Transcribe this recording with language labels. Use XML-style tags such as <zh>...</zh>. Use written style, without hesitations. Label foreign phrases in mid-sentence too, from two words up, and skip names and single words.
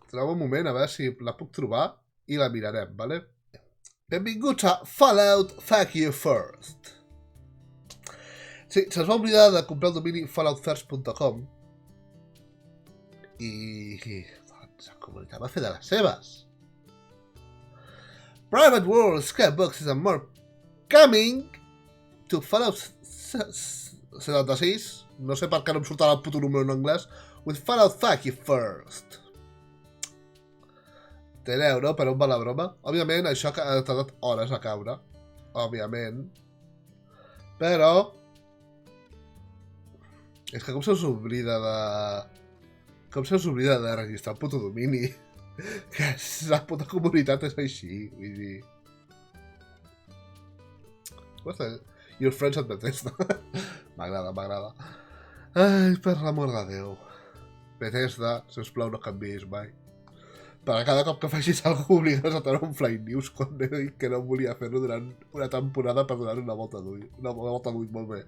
<ca>Treu un moment a veure si la puc trobar i la mirarem, vale? Benvinguts a Fallout Fuck You First. Sí, se'ls va oblidar de comprar el domini falloutfirst.com doncs, la comunitat va fer de les seves.</ca> <en>Private World, Skybox and more coming to Fallout 76.</en> <ca>No sé per què no em surt el puto número en anglès.</ca> <en>With Fallout Fuck You First.</en> <ca>Teneu, no? Per on va la broma? Òbviament, això ha tardat hores a caure. Òbviament. Però... és que com se'ls oblida de... com se'ls oblida de registrar el puto domini. Que la puta comunitat és així. Vull dir...</ca> <en>Your friends at Bethesda.</en> <ca>M'agrada, m'agrada. Ai, per l'amor de Déu. Bethesda, sisplau, no canviïs mai. Per cada cop que facis alguna cosa obligues a treure un Flying News quan he dit que no volia fer-ho durant una temporada per donar una volta d'ull. Una volta d'ull, molt bé.</ca>